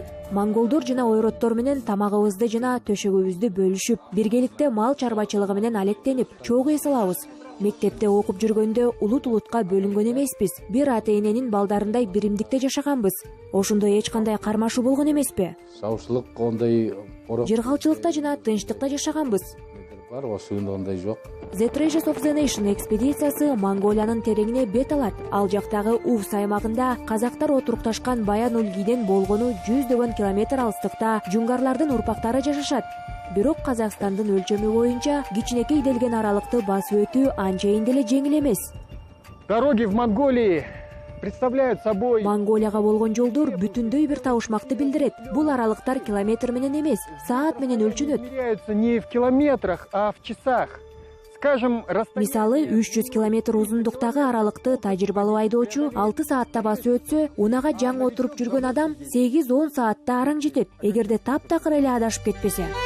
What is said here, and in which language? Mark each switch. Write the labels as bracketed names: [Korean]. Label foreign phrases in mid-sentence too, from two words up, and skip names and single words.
[Kyrgyz] Монголдор жана ойроттор менен тамагыбызды жана төшөгүбүздү бөлүшүп, биргеликте мал чарбачылыгы менен алектенип, чогуу эс алабыз. Мектепте окуп жүргөндө улут-улутка бөлүнгөн эмеспиз. Бир ата-эненин балдарындай биримдикте жашаганбыз. Ошондо эч кандай кармашуу болгон эмеспи? [Kazakh] Саушылык ондай [Kyrgyz] Жыргалчылыкта жана тынчтыкта жашаганбыз. [Kazakh] бар, ошондой ондай жок. [Kyrgyz] The Treasures of the Nation экспедициясы Монголиянын тереңине бет алат. Ал жактагы Увс аймагында казактар отурукташкан Баян Ульгиден болгону 100 километр алыстыкта жунгарлардын урпактары жашашат. Бирок Казакстандын өлчөмү боюнча кичинекей делген аралыкты басып өтүү анчейин деле жеңил эмес. [Russian] Дороги в Монголии представляют собой... [Kyrgyz] Монголияга болгон жолдор бүтүндөй бир табышмакты билдирет. Бул аралыктар километр менен эмес, саат менен өлчөнөт. [Russian] Меряются не в километрах, а в часах. Скажем, [Kyrgyz] Мисалы 300 километр узундуктагы аралыкты тажрыйбалуу айдоочу 6 саатта басып өтсө, унага жаңы отуруп жүргөн адам 8-10 саатта араң жетет, эгерде таптакыр эле адашып кетпесе.